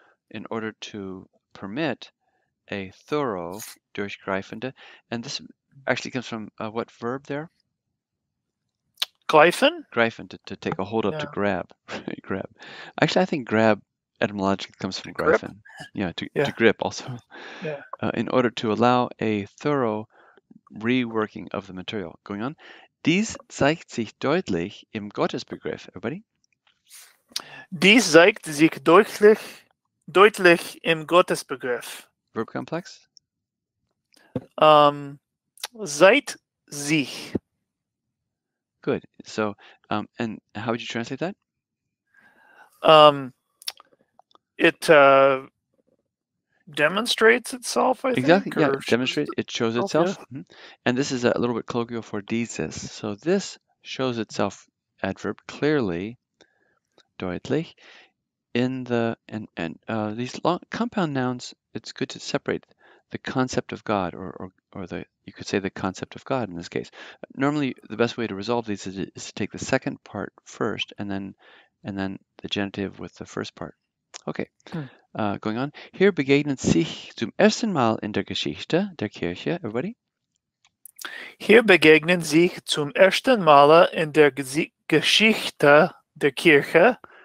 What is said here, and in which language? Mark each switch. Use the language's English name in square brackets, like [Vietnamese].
[English] In order to permit a thorough, durchgreifende, and this actually comes from what verb there? Greifen? Greifen, to take a hold of, to grab. Grab. Actually, I think grab etymologically comes from greifen. Yeah, to grip also. Yeah. In order to allow a thorough reworking of the material. Going on. [German] Dies zeigt sich deutlich im Gottesbegriff. [English] Everybody? [German] Dies zeigt sich deutlich im Gottesbegriff. [English] Verb complex? [German] Seit sich. [English] Good. So, and how would you translate that? It demonstrates itself, I think. Exactly. Yeah, demonstrate. It shows itself. Yeah. And this is a little bit colloquial for dieses. So this shows itself, adverb, clearly, deutlich, in the these long compound nouns, it's good to separate the concept of God, or the you could say the concept of God in this case. Normally, the best way to resolve these is to take the second part first, and then the genitive with the first part. Okay, going on. [German] Hier begegnet sich zum ersten Mal in der Geschichte der Kirche. [English] Everybody? [German] Hier begegnen sich zum ersten Mal in der Geschichte der Kirche.